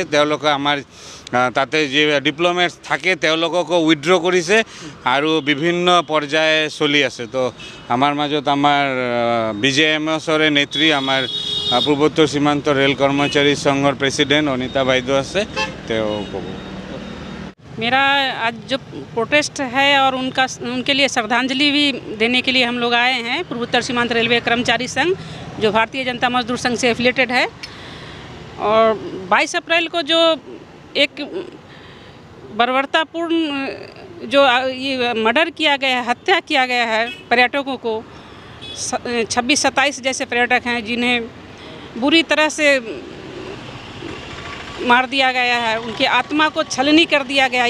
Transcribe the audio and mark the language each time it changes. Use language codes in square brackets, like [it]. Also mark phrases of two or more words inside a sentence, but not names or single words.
[as] তেওঁলোকে আমাৰ তাতে যি ডিপ্ল'মেট থাকে তেওঁলোককো উইথড্ৰ কৰিছে, আৰু বিভিন্ন পৰ্যায়ে চলি আছে। তো আমাৰ মাজত আমাৰ BJMSৰে নেত্ৰী, আমাৰ পূৰ্বোত্তৰ সীমান্ত ৰেল কৰ্মচাৰী সংঘৰ প্ৰেছিডেণ্ট অনিতা বাইদেউ আছে, তেওঁ ক'ব। [hi] मेरा आज जो प्रोटेस्ट है और उनके लिए श्रद्धांजलि भी देने के लिए हम लोग आए हैं। पूर्वोत्तर सीमांत रेलवे कर्मचारी संघ जो भारतीय जनता मजदूर संघ से एफिलेटेड है, और 22 अप्रैल को जो एक बर्बरतापूर्ण जो ये मर्डर किया गया है, हत्या किया गया है पर्यटकों को, 26-27 जैसे पर्यटक हैं जिन्हें बुरी तरह से मार दिया गया है, उनकी आत्मा को छलनी कर दिया गया है।